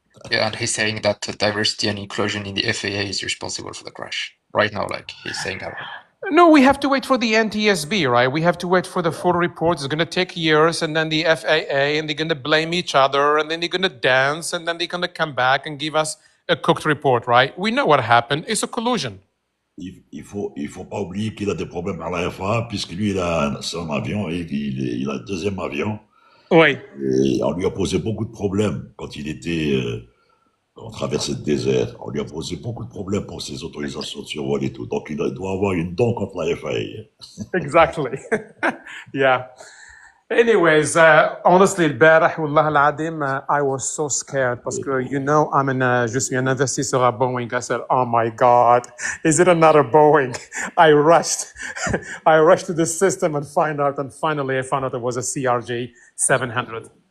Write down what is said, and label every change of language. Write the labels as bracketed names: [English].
[English] Yeah, and he's saying that diversity and inclusion in the FAA is responsible for the crash. Right now, like, he's saying that. No, we have to wait for the NTSB, right? We have to wait for the full report. It's going to take years, and then the FAA, and they're going to blame each other, and then they're going to dance, and then they're going to come back and give us a cooked report, right? We know what happened. It's a collusion. [French] Il faut pas oublier qu'il a des problèmes à la FAA, puisque lui, il a son avion, et il a le deuxième avion. Oui. Et on lui a posé beaucoup de problèmes quand il était, on traversait le désert. On lui a posé beaucoup de problèmes pour ses autorisations de survol et tout. Donc, il doit avoir une dent contre la FAA. [English] Exactly. Yeah. Anyways, honestly, [Arabic] البارح والله العظيم, [English] I was so scared [French] parce que, [English] you know, [French] je suis un investisseur à Boeing. [English] I said, oh my God, is it another Boeing? I rushed to the system and finally I found out it was a CRJ 700.